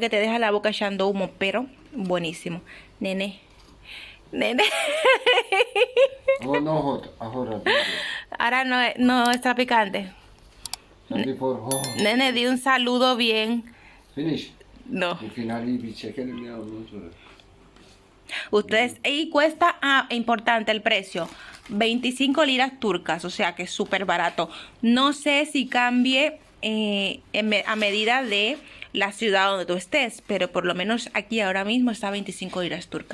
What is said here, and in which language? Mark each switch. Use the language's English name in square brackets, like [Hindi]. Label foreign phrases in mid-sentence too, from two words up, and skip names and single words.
[Spanish] Que te deja la boca echando humo, pero buenísimo. Nene. Nene. [English] Oh, no hot. Ahora. [Spanish] Ahora no está picante. [English] Before hot. [Spanish] Nene, di un saludo bien. [English] Finish. [Spanish] No. [Turkish] Bu finali bir çekelim ya ondan sonra. [Spanish] Ustedes, y cuesta, importante el precio, 25 liras turcas, o sea que es súper barato. No sé si cambie a medida de la ciudad donde tú estés, pero por lo menos aquí ahora mismo está 25 liras turcas.